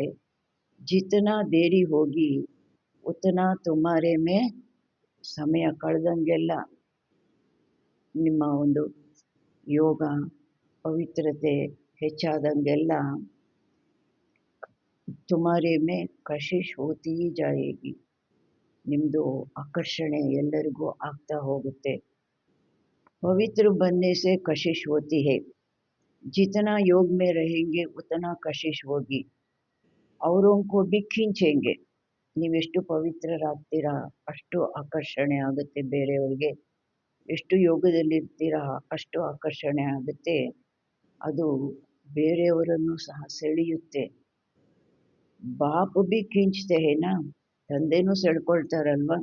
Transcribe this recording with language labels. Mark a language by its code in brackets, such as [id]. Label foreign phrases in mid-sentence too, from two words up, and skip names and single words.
[hi] जितना देरी होगी उतना तुम्हारे में, [kn] ಸಮಯ ಕಳೆದಂಗೆಲ್ಲ ನಿಮ್ಮ ಒಂದು ಯೋಗ ಪವಿತ್ರತೆ ಹೆಚ್ಚಾದಂಗೆಲ್ಲ [hi] तुम्हारे में कशिश होती जाएगी, [kn] ನಿಮ್ಮದು ಆಕರ್ಷಣೆ ಎಲ್ಲರಿಗೂ ಆಗ್ತಾ ಹೋಗುತ್ತೆ. [hi] ಪವಿತ್ರ बनने से कशिश होती है, जितना योग में रहेंगे उतना कशिश होगी. औरों को भी खींचेंगे, [kn] ನೀವೆಷ್ಟು ಪವಿತ್ರರಾಗ್ತೀರಾ ಅಷ್ಟು ಆಕರ್ಷಣೆ ಆಗುತ್ತೆ ಬೇರೆಯವರಿಗೆ. ಎಷ್ಟು ಯೋಗದಲ್ಲಿರ್ತೀರಾ ಅಷ್ಟು ಆಕರ್ಷಣೆ ಆಗುತ್ತೆ, ಅದು ಬೇರೆಯವರನ್ನು ಸಹ ಸೆಳೆಯುತ್ತೆ. [hi] बाप भी खींचते हैं ना, [kn] ತಂದೆನೂ ಸೆಳ್ಕೊಳ್ತಾರಲ್ವ.